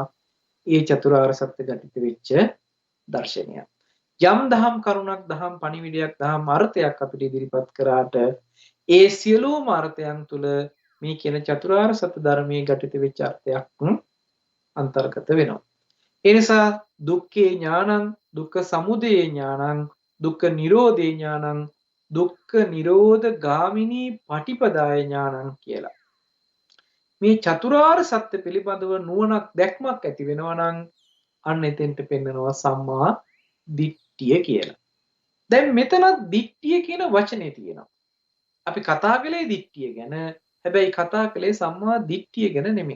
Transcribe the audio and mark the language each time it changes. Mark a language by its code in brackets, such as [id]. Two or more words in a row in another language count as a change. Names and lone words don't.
[si] ඒ චතුරාර්ය සත්‍ය ගැටිත වෙච්ච දර්ශනය. යම් දහම් කරුණක්, දහම් පණිවිඩයක්, දහම් අර්ථයක් අපිට ඉදිරිපත් කරාට ඒ සියලුම අර්ථයන් තුල මේ කියන චතුරාර්ය සත්‍ය ධර්මයේ ගැටිත වෙච්ච අර්ථයක් අන්තර්ගත වෙනවා. ඒ නිසා [pi] දුක්ඛේ ඥානං, දුක්ඛ සමුදය ඥානං, දුක්ඛ නිරෝධේ ඥානං, දුක්ඛ නිරෝධ ගාමිනී පටිපදාය ඥානං කියලා. [si] මේ චතුරාර්ය සත්‍ය පිළිබඳව නුවණක් දැක්මක් ඇති වෙනවා නම් අන්න එතෙන්ට පෙන්නනවා [pi] සම්මා දිට්ඨිය [si] කියලා. දැන් මෙතනත් දිට්ඨිය කියන වචනේ තියෙනවා. අපි කතා කළේ දිට්ඨිය ගැන. හැබැයි කතා කළේ [pi] සම්මා දිට්ඨිය [si] ගැන නෙමෙයි.